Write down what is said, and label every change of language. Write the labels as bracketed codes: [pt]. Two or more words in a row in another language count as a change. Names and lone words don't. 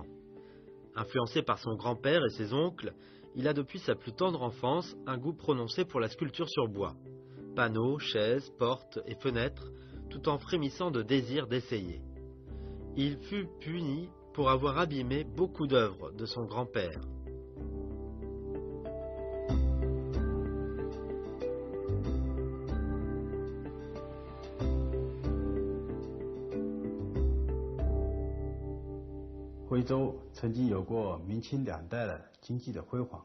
[fr] Influencé par son grand-père et ses oncles, il a depuis sa plus tendre enfance un goût prononcé pour la sculpture sur bois. Panneaux, chaises, portes et fenêtres, tout en frémissant de désir d'essayer. Il fut puni pour avoir abîmé beaucoup d'œuvres de son grand-père. [zh] 徽州曾经有过明清两代的经济的辉煌。